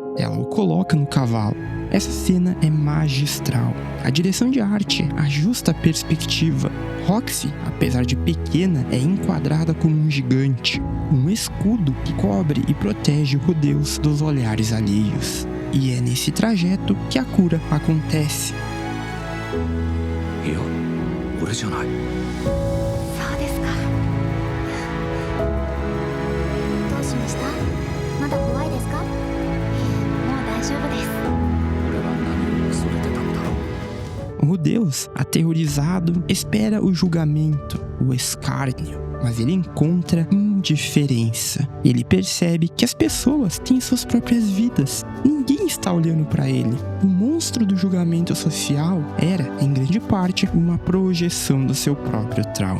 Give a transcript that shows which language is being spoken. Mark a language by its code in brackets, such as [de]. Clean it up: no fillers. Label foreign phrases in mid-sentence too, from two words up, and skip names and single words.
[pt] Ela o coloca no cavalo. Essa cena é magistral. A direção de arte ajusta a perspectiva. Roxy, apesar de pequena, é enquadrada como um gigante, um escudo que cobre e protege Rudeus dos olhares alheios. E é nesse trajeto que a cura acontece. [ja] いや、俺じゃない。そうですか。どうしました？まだ怖いですか？もう大丈夫です。俺は何を恐れてたんだろう。 [pt] Rudeus, aterrorizado, espera o julgamento, o escárnio, mas ele encontra indiferença. Ele percebe que as pessoas têm suas próprias vidas. Ninguém está olhando para ele. O monstro do julgamento social era, em grande parte, uma projeção do seu próprio trauma.